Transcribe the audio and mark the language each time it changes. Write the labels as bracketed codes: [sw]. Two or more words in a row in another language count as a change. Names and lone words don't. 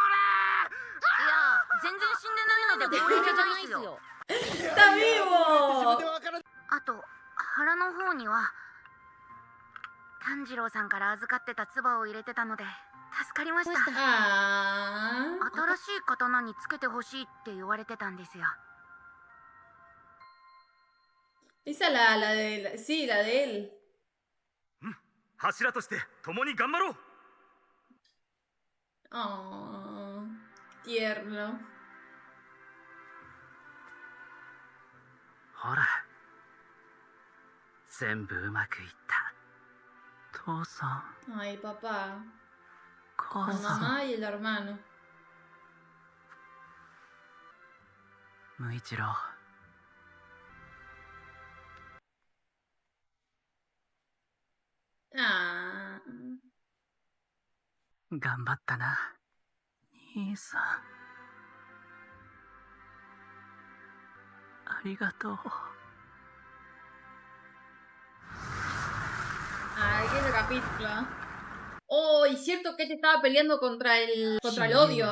[ja] いや、全然死んでないので亡霊じゃないですよ。 [es] ¡Está vivo! [ja] あと腹の方には炭治郎さんから預かってた唾を入れてたので助かりました。 Ah. 新しい刀につけてほしいって言われてたんですよ。 [es] Esa la de... Sí, la de él. [ja] 柱として共に頑張ろう。 [es] Oh, tierno. [ja] ほら、全部うまくいった。父さん、 [es] Ay, papá. [ja] 母 [es] La [ja] さん、 [es] mamá y el hermano. [ja] 無一郎。 Ah. 頑張ったな、兄さん。ありがとう。 [es] Ay, qué capítulo. Oh, y cierto que este estaba peleando contra el odio.